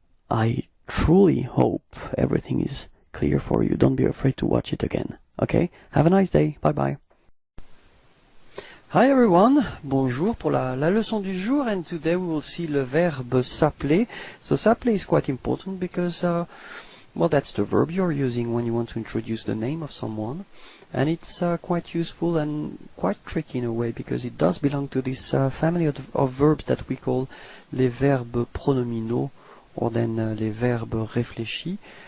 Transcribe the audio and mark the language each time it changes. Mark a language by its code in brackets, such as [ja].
[en] I truly hope everything is clear for you. Don't be afraid to watch it again. Okay, have a nice day. Bye bye. Hi everyone, [fr] bonjour pour la leçon du jour, [en] and today we will see [fr] le verbe s'appeler. [en] So s'appeler is quite important because, well, that's the verb you're using when you want to introduce the name of someone, and it's quite useful and quite tricky in a way because it does belong to this family of verbs that we call [fr] les verbes pronominaux, [en] or then [fr] les verbes réfléchis.